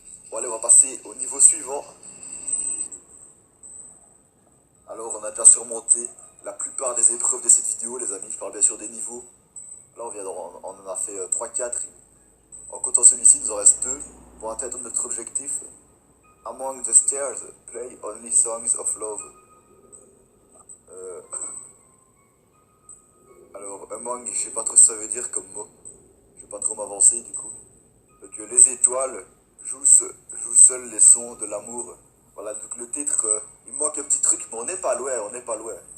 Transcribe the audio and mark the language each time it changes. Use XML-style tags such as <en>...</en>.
<fr>Bon, allez, on va passer au niveau suivant. Alors, on a déjà surmonté la plupart des épreuves de cette vidéo, les amis. Je parle bien sûr des niveaux. Là, on en a fait 3-4. En comptant celui-ci, il nous en reste 2 pour atteindre notre objectif.</fr> <en>Among the stairs, play only songs of love.</en> <fr>Alors, among, je sais pas trop ce que ça veut dire comme mot. Je vais pas trop m'avancer du coup. Donc, les étoiles jouent seuls les sons de l'amour. Voilà, donc le titre, il me manque un petit truc, mais on n'est pas loin, on n'est pas loin.</fr>